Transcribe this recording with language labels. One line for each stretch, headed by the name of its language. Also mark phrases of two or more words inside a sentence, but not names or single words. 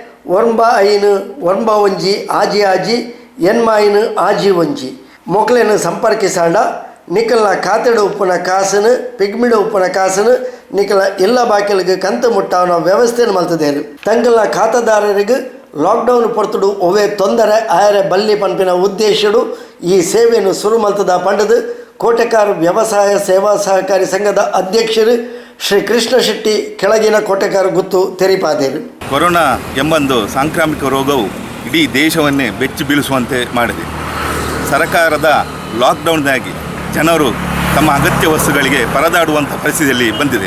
Tulu: 9591 ಮೊಕ್ಲೆಯನ್ನು ಸಂಪರ್ಕಿಸಾಂಡ ನಿಖಲ್ನ ಖಾತೆಡು ಉಪ್ಪುನ ಕಾಸನು ಪಿಗ್ಮಿಡು ಉಪ್ಪುನ ಕಾಸನು ನಿಖಲ ಎಲ್ಲ ಬಾಕಿಲಿಗೆ ಕಂತು ಮುಟ್ಟಾವನ ವ್ಯವಸ್ಥೆಯನ್ನು ಮಲ್ತದೇರು. ತಂಗಲ್ನ ಖಾತೆದಾರರಿಗೆ ಲಾಕ್ಡೌನ್ ಪೊರ್ತುಡು ಒವೇ ತೊಂದರೆ ಆಯರೆ ಬಲ್ಲಿ ಪಂಪಿನ ಉದ್ದೇಶಡು ಈ ಸೇವೆಯನ್ನು ಶುರು ಮಲ್ತದ ಪಂಡದು ಕೋಟೆಕಾರ್ ವ್ಯವಸಾಯ ಸೇವಾ ಸಹಕಾರಿ ಸಂಘದ ಅಧ್ಯಕ್ಷರು ಶ್ರೀ ಕೃಷ್ಣ ಶೆಟ್ಟಿ ಕೆಳಗಿನ ಕೋಟೆಕಾರ್ ಗುತ್ತು ತೆರಿಪಾದೇರು.
Kannada: ಕೊರೋನಾ ಎಂಬೊಂದು ಸಾಂಕ್ರಾಮಿಕ ರೋಗವು ಇಡೀ ದೇಶವನ್ನೇ ಬೆಚ್ಚಿ ಬೀಳಿಸುವಂತೆ ಮಾಡಿದೆ. ಸರ್ಕಾರದ ಲಾಕ್ಡೌನ್ದಾಗಿ ಜನರು ತಮ್ಮ ಅಗತ್ಯ ವಸ್ತುಗಳಿಗೆ ಪರದಾಡುವಂಥ ಪರಿಸ್ಥಿತಿಯಲ್ಲಿ ಬಂದಿದೆ.